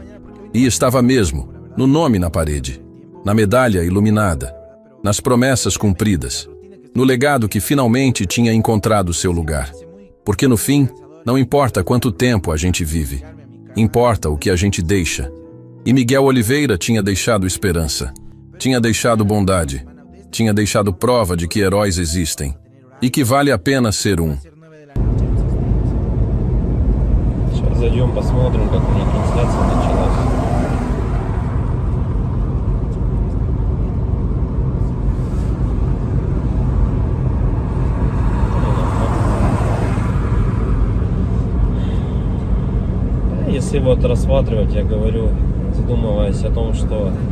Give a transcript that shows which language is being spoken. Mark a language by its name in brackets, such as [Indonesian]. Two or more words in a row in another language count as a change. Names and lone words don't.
[Portuguese] E estava mesmo, no nome na parede, na medalha iluminada, nas promessas cumpridas, no legado que finalmente tinha encontrado seu lugar. Porque no fim, não importa quanto tempo a gente vive, importa o que a gente deixa. E Miguel Oliveira tinha deixado esperança, tinha deixado bondade, tinha deixado prova de que heróis existem e que vale a pena ser um. [Russian] Сейчас зайдем, посмотрим, как у них трансляция началась. Если вот рассматривать, я говорю, задумываясь о том, что